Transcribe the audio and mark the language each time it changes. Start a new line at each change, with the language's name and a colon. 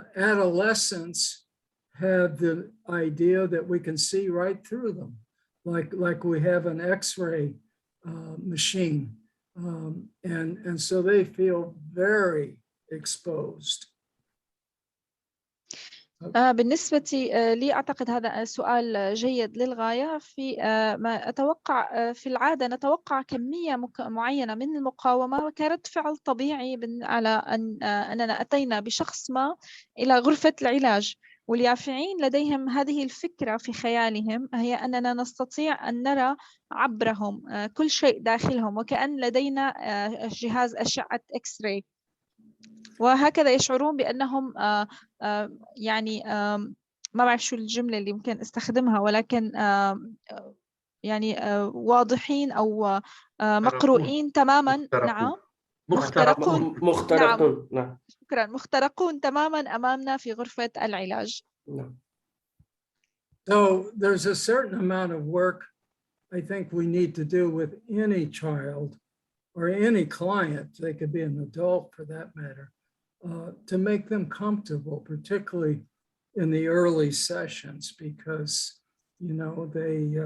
English: Adolescents have the idea that we can see right through them, like we have an X-ray machine, and so they feel very exposed.
Arabic: بالنسبة لي أعتقد هذا سؤال جيد للغاية. في ما أتوقع في العادة نتوقع كمية معينة من المقاومة كرد فعل طبيعي على أننا أتينا بشخص ما إلى غرفة العلاج، واليافعين لديهم هذه الفكرة في خيالهم، هي أننا نستطيع أن نرى عبرهم كل شيء داخلهم، وكأن لدينا جهاز أشعة إكس راي، وهكذا يشعرون بأنهم يعني ما بعرف شو الجملة اللي ممكن استخدمها، ولكن يعني واضحين أو مقروئين تماما. نعم، مخترقون. نعم. شكرا. مخترقون تماما أمامنا في غرفة العلاج. نعم.
English: So there's a certain amount of work I think we need to do with any child or any client, they could be an adult for that matter, to make them comfortable, particularly in the early sessions, because, you know, they,